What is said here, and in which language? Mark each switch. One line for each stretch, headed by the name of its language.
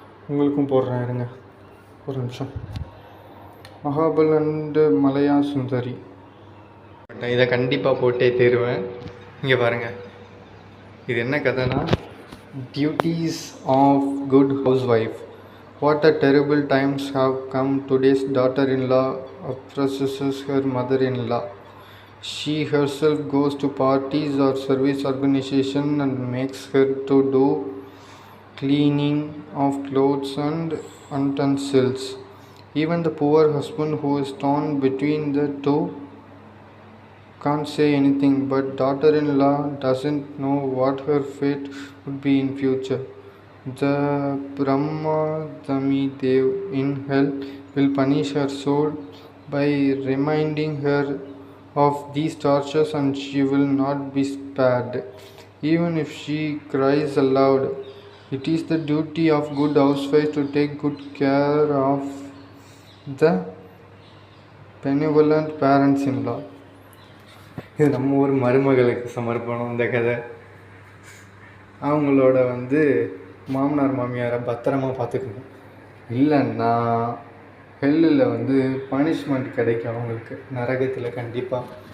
Tamil: உங்களுக்கும் போடுறேன், இருங்க ஒரு நிமிஷம். மகாபல் அண்டு மலையா சுந்தரி. இதை கண்டிப்பாக போட்டே தருவேன். இங்கே பாருங்கள், இது என்ன கதைனா, duties of good house wife.
English: What a terrible times have come. Today's daughter-in-law oppresses her mother-in-law. She herself goes to parties or service organization and makes her to do cleaning of clothes and utensils. Even the poor husband who is torn between the two can't say anything, but daughter-in-law doesn't know what her fate would be in future. The Brahmadami Dev in hell will punish her soul by reminding her of these tortures, and she will not be spared. Even if she cries aloud, it is the duty of good housewife to take good care of the benevolent parents-in-law.
Tamil: இது நம்ம ஒரு மருமகளுக்கு சமர்ப்பணம். இந்த கதை அவங்களோட வந்து மாமனார் மாமியாரை பத்திரமா பார்த்துக்கணும். இல்லைன்னா ஹெல்லில் வந்து பனிஷ்மெண்ட் கிடைக்கும் அவங்களுக்கு, நரகத்தில் கண்டிப்பாக.